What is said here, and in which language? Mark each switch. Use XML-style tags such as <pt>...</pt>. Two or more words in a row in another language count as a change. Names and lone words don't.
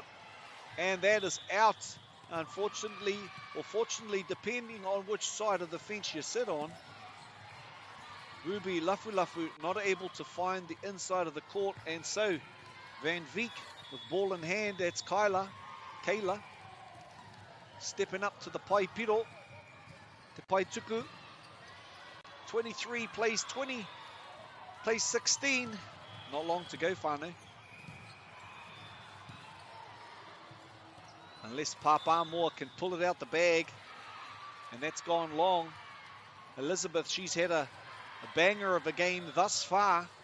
<en>And that is out, unfortunately, or fortunately, depending on which side of the fence you sit on. Ruby Lafu not able to find the inside of the court, and so Van Veek with ball in hand. That's Kayla stepping up to the</en> <mi>pai piro, te pai tuku.</mi> <en>23 plays 20, plays 16. Not long to go, whānau. Unless Papa Moore can pull it out the bag, and that's gone long. Elizabeth, she's had a banger of a game thus far.</en>